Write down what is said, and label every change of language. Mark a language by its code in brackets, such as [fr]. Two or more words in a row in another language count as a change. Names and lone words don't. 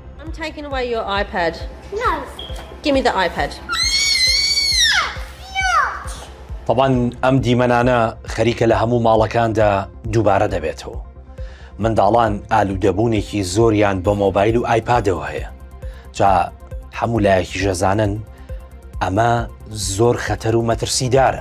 [en] I'm taking away your iPad. No. Give me the iPad. [ckb] طبعاً ئەم دیمەنانە خەریکە لە هەموو ماڵەکاندا دووبارە دەبێتەوە. منداڵان ئالوودەبوونێکی زۆریان بە مۆبایل و ئایپادەوە هەیە. جا هەموو لایەکی ژەزانن ئەمە زۆر خەتەر و مەترسیدارە.